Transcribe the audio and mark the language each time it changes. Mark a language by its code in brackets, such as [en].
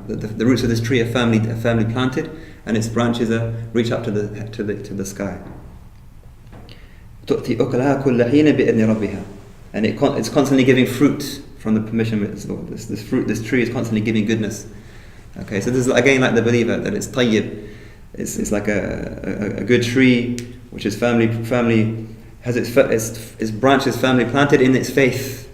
[en] The roots of this tree are firmly planted, and its branches reach up to the sky. [ar] تؤتي أكلها كل حين بإذن ربها. [en] And it's constantly giving fruit from the permission of Lord. This tree is constantly giving goodness. Okay, so this is again like the believer, that it's tayyib. It's like a good tree which is firmly has its branches firmly planted in its faith.